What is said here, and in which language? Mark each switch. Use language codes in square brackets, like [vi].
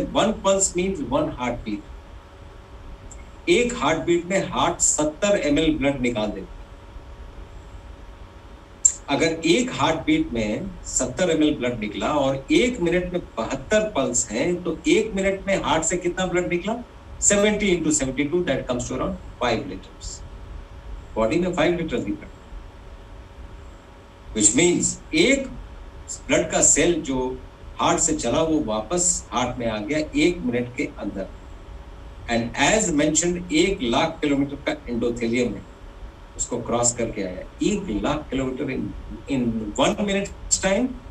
[hi] 1 pulse means 1 heart beat. एक heart beat में heart 70 ml blood निकाल देता है। अगर एक हार्ट बीट में 70 ml ब्लड निकला और 1 मिनट में 72 पल्स हैं, तो 1 मिनट में हार्ट से कितना ब्लड निकला? [en] 70 into 72, that comes to around 5 liters। [hi] Body में 5 litre he blood, [en] which means [hi] एक ब्लड का सेल जो हार्ट से चला वो वापस हार्ट में आ गया 1 मिनट के अंदर। [en] and as mentioned [hi] 1 lakh kilometre का एंडोथेलियम है, उसको क्रॉस करके आया 1 लाख किलोमीटर इन 1 मिनट टाइम।